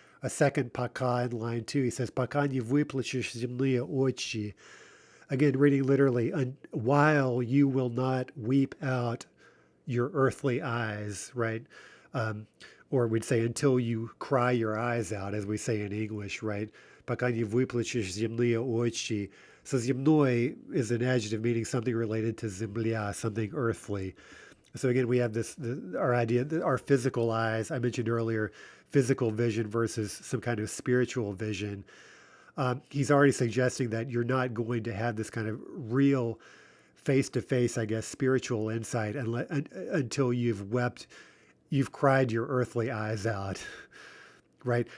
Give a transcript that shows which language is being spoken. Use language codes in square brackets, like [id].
[en] A second paka in line 2, he says, [ru] пока не выплачешь земные очи. [en] Again, reading literally, while you will not weep out your earthly eyes, right? Or we'd say until you cry your eyes out, as we say in English, right? [ru] Пока не выплачешь земные очи. [en] So земной is an adjective meaning something related to земля, something earthly. So again, we have our idea, our physical eyes. I mentioned earlier, physical vision versus some kind of spiritual vision. He's already suggesting that you're not going to have this kind of real face-to-face, I guess, spiritual insight until you've cried your earthly eyes out. Right.